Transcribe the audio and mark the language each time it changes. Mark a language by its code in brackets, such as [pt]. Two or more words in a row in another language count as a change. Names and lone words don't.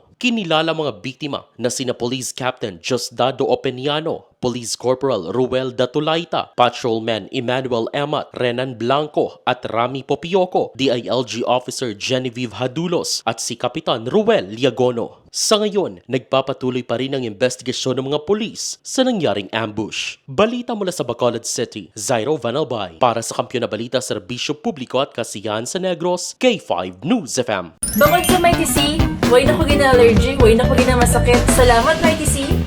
[tl] Kinilala mga biktima na sina Police Captain Diosdado Openiano, Police Corporal Ruel Datulaita, Patrolman Emmanuel Emat, Renan Blanco at Rami Popioco, DILG Officer Genevieve Hadulos at si Kapitan Ruel Liagono. Sa ngayon, nagpapatuloy pa rin ang investigasyon ng mga pulis sa nangyaring ambush. Balita mula sa Bacolod City, Zairo Vanalbay. Para sa Kampiyon na Balita, Serbisyo Publiko at Kasiyahan sa Negros, K5 News FM. [hil] Bukod sa Mighty C, way na ko gina-allergy, way na ko gina-masakit. Salamat, Mighty C!